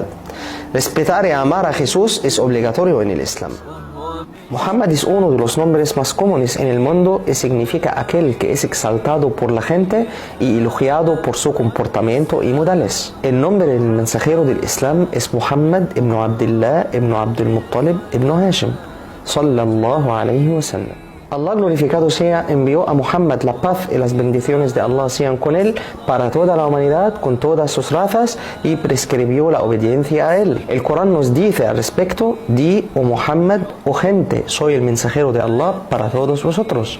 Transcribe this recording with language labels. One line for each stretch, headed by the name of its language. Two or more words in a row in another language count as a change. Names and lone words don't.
Spanish: Respetar y amar a Jesús es obligatorio en el Islam. Muhammad es uno de los nombres más comunes en el mundo y significa aquel que es exaltado por la gente y elogiado por su comportamiento y modales. El nombre del mensajero del Islam es Muhammad ibn Abdullah ibn Abdul Muttalib ibn Hashim
Arabic: صلى الله عليه وسلم.
Spanish: Allah glorificado sea envió a Muhammad la paz y las bendiciones de Allah sean con él para toda la humanidad con todas sus razas y prescribió la obediencia a él. El Corán nos dice al respecto: di, oh Muhammad, oh gente, soy el mensajero de Allah para todos vosotros.